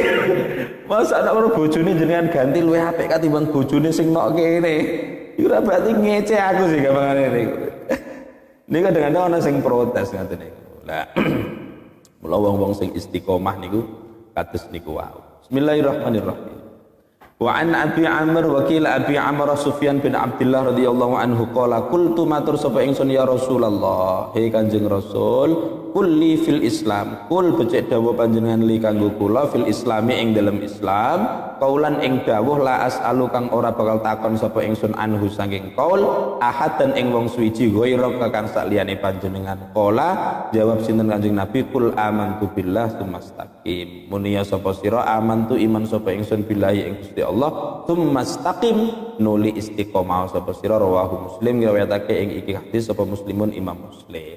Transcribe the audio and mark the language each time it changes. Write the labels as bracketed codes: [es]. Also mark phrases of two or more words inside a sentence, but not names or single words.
[jv] Masa nek karo bojone jenengan ganti luwih apik katimbang bojone sing nok kene. Iku ora berarti ngece aku sih gampangane niku. Niku kadang-kadang ana sing protes ngoten niku. Lah mula wong-wong sing istiqomah niku kados niku wae. [ar] بسم الله الرحمن الرحيم. وعن أبي عمرو وقيل أبي عمرة سفيان بن عبد الله رضي الله عنه قال قلت [jv] matur sapa ingsun [ar] يا رسول الله [jv] he Kanjeng Rasul [ar] kulli في الإسلام [jv] kul becik dawuh panjenengan li kanggo kula [ar] في الإسلام [jv] ing dalam Islam kaulan ing dawuh [ar] لا أسأل [jv] kang ora bakal takon sapa ingsun anhu saking [ar] قول أحد [jv] dan ing wong suwiji ghairu kang sakliyane panjenengan qala jawab sinten Kanjeng Nabi [ar] قل آمنت بالله ثم استقم [jv] munia sapa sira amantu iman sapa ingsun billahi ing Gusti Allah tsumastaqim nuli istiqomah sapa sira rawahu Muslim ngriwayatake ing iki hadis sapa Muslimun Imam Muslim.